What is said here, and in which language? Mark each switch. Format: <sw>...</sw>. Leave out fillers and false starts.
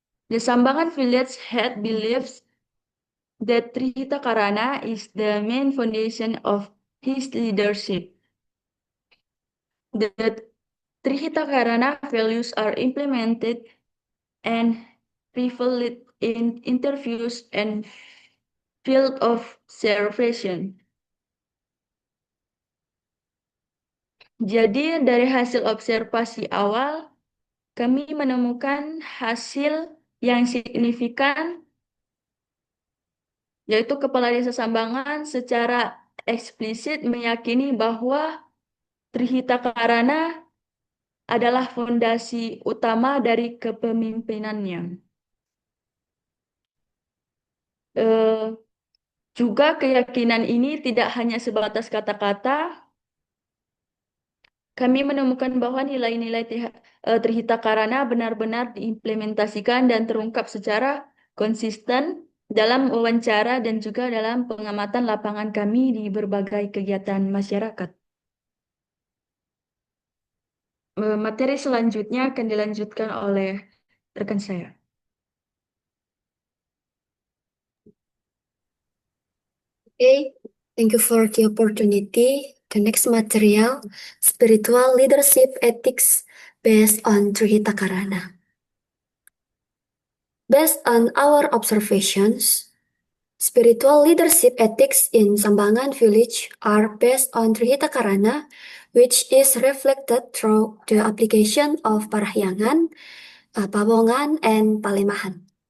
<en>The Sambangan village head believes that Trihita Karana is the main foundation of his leadership. The Trihita Karana values are implemented and revealed in interviews and field observation.</en> <id>Jadi dari hasil observasi awal, kami menemukan hasil yang signifikan, yaitu Kepala Desa Sambangan secara eksplisit meyakini bahwa Trihita Karana adalah fondasi utama dari kepemimpinannya. Juga keyakinan ini tidak hanya sebatas kata-kata. Kami menemukan bahwa nilai-nilai Trihita Karana benar-benar diimplementasikan dan terungkap secara konsisten dalam wawancara dan juga dalam pengamatan lapangan kami di berbagai kegiatan masyarakat. Materi selanjutnya akan dilanjutkan oleh rekan saya.</id> <en>Okay, thank you for the opportunity. The next material, Spiritual Leadership Ethics based on Trihita Karana. Based on our observations, spiritual leadership ethics in Sambangan village are based on Trihita Karana, which is reflected through the application of Parahyangan, Pawongan, and Palemahan.</en>